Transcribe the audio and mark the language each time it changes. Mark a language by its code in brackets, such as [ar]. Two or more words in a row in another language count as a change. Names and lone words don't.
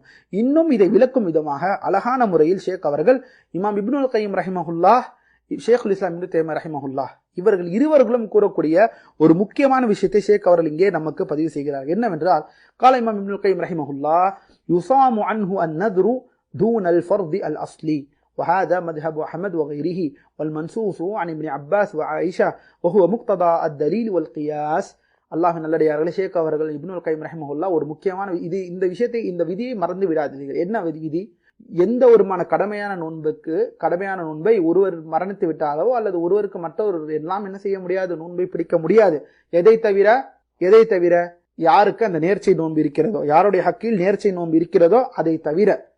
[ta] இன்னும் இதை விளக்கும் விதமாக அழகான முறையில் ஷேக் அவர்கள் இமாம் இப்னுல் கைம் ரஹிமஹுல்லாஹ், ஷேகுல் இஸ்லாம் இப்னு தய்மிய்யா ரஹிமஹுல்லாஹ் இவர்கள் இருவர்களும் கூறக்கூடிய ஒரு முக்கியமான விஷயத்தை ஷேக் அவர்கள் இங்கே நமக்கு பதிவு செய்கிறார். [ar] என்னவென்றால், قال الإمام ابن القيم رحمه الله يصام عنه النذر دون الفرض الأصلي وهذا مذهب أحمد وغيره والمنصوص عن ابن عباس وعائشة وهو مقتضى الدليل والقياس. [ta] அல்லாஹ்வின் நல்லடியார்களே, ஷேக் அவர்கள் இப்னுல் கைம் ரஹிமஹுல்லாஹ் ஒரு முக்கியமான இந்த விதியை மறந்து விடாதீர்கள். என்ன விதி? எந்த ஒருமான கடமையான நோன்பை ஒருவர் மரணித்து விட்டாலோ அல்லது ஒருவருக்கு மற்றொரு எல்லாம் என்ன செய்ய முடியாது? நோன்பை பிடிக்க முடியாது. எதை தவிர யாருக்கு அந்த நேர்ச்சை நோன்பு இருக்கிறதோ, யாருடைய ஹக்கில் நேர்ச்சை நோன்பு இருக்கிறதோ அதை தவிர.